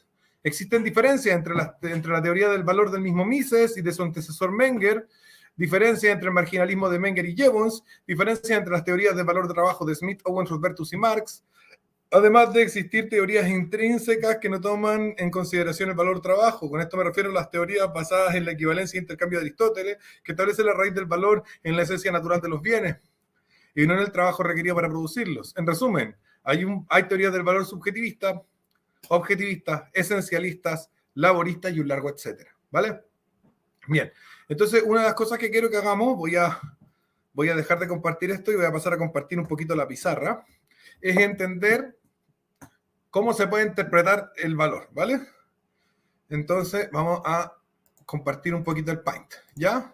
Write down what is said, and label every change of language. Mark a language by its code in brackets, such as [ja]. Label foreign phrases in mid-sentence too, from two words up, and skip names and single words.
[es] Existen diferencias entre la teoría del valor del mismo Mises y de su antecesor Menger, diferencias entre el marginalismo de Menger y Jevons, diferencias entre las teorías del valor de trabajo de Smith, Owens, Rothbertus y Marx, además de existir teorías intrínsecas que no toman en consideración el valor trabajo. Con esto me refiero a las teorías basadas en la equivalencia e intercambio de Aristóteles, que establece la raíz del valor en la esencia natural de los bienes y no en el trabajo requerido para producirlos. En resumen, hay teorías del valor subjetivista, objetivistas, esencialistas, laboristas y un largo etcétera. ¿Vale? Bien, entonces una de las cosas que quiero que hagamos, voy a dejar de compartir esto y voy a pasar a compartir un poquito la pizarra, es entender cómo se puede interpretar el valor, ¿vale? Entonces vamos a compartir un poquito el Paint, ¿ya?